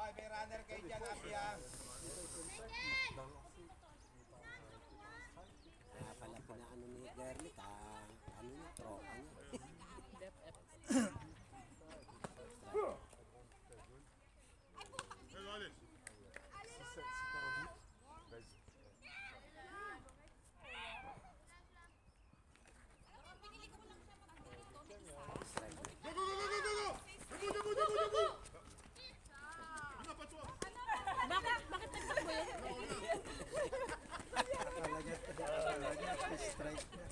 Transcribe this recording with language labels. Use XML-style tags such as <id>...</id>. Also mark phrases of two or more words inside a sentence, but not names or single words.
<tl>Kaya pala pinaano ni girl ano niya, tropa niya. BFF.</tl> <fr>Si t'as un doute, vas-y.</fr> <tl>Bakit nagtakbo yun? Akala niya strike.</tl>